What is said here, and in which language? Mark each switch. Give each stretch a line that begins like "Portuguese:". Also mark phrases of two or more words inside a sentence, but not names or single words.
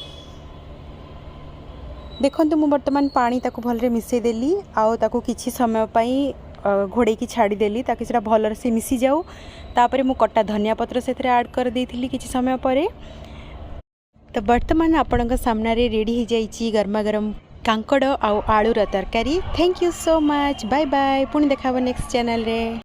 Odia: ଦେଖନ୍ତୁ ମୁଁ ବର୍ତ୍ତମାନ ପାଣି ତାକୁ ଭଲ ରେ ମିଶେଇ ଦେଲି ଆଉ ତାକୁ କିଛି ସମୟ ପାଇଁ ଘୋଡ଼େଇ କି ଛାଡ଼ି ଦେଲି ତାକି ସେଟା ଭଲ ରେ ମିଶି ଯାଉ। ତାପରେ ମୁଁ କଟା ଧନିଆ ପତ୍ର ସେଥିରେ ଆଡ୍ କରି ଦେଇଥିଲି କିଛି ସମୟ ପରେ। ତୋ ବର୍ତ୍ତମାନ ଆପଣଙ୍କ ସାମ୍ନା ରେ ରେଡି ହୋଇ ଯାଇଛି ଗରମା ଗରମ କାଙ୍କଡ଼ ଆଉ ଆଳୁର ତରକାରୀ।
English: thank you so much. bye bye.
Odia: ପୁଣି ଦେଖାବୋ ନେକ୍ସଟ ଚ୍ୟାନେଲ ରେ।